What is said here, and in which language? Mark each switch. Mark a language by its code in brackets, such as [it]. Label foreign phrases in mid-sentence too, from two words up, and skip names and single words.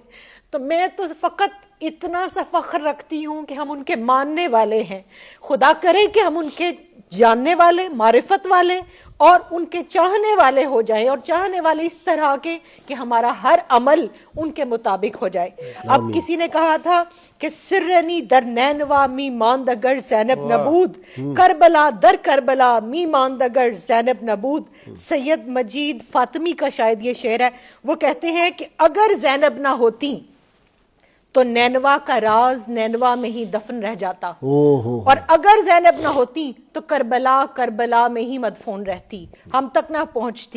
[ur] تو میں تو فقط اتنا سا فخر رکھتی ہوں کہ ہم ان کے ماننے والے ہیں. خدا کرے کہ ہم ان کے جاننے والے، معرفت والے اور ان کے چاہنے والے ہو جائیں، اور چاہنے والے اس طرح کے کہ ہمارا ہر عمل ان کے مطابق ہو جائے. اب کسی نے کہا تھا کہ [fa] سرنی در نینوا می ماندگر زینب نبود، کربلا در کربلا می ماندگر زینب نبود. [ur] سید مجید فاطمی کا شاید یہ شعر ہے. وہ کہتے ہیں کہ اگر زینب نہ ہوتی تو نینوا کا راز نینوا میں ہی دفن رہ جاتا، اور اگر زینب نہ ہوتی تو کربلا کربلا میں ہی مدفون رہتی، ہم تک نہ پہنچتی.